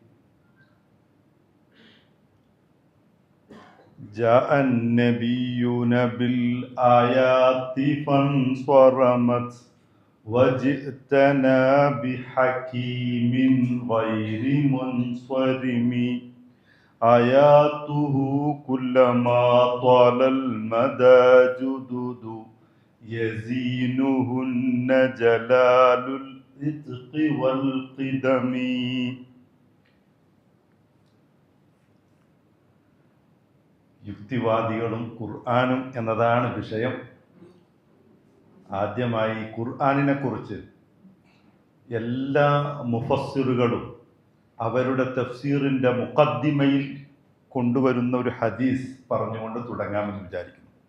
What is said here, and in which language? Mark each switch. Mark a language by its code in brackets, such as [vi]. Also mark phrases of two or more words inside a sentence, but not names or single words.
[ar] جاء النبيون بالآيات فانصرمت وجئتنا بحكيم غير منصرم آياته كلما طال المدى جدد يزينهن جلال الإتق والقدم. [ml] യുക്തിവാദികളും ഖുർആനും എന്നതാണ് വിഷയം. ആദ്യമായി ഖുർആനിനെ കുറിച്ച് എല്ലാ മുഫസ്സിറുകളും അവരുടെ തഫ്സീറിൻ്റെ മുഖദ്ദിമയിൽ കൊണ്ടുവരുന്ന ഒരു ഹദീസ് പറഞ്ഞുകൊണ്ട് തുടങ്ങാമെന്ന് വിചാരിക്കുന്നു.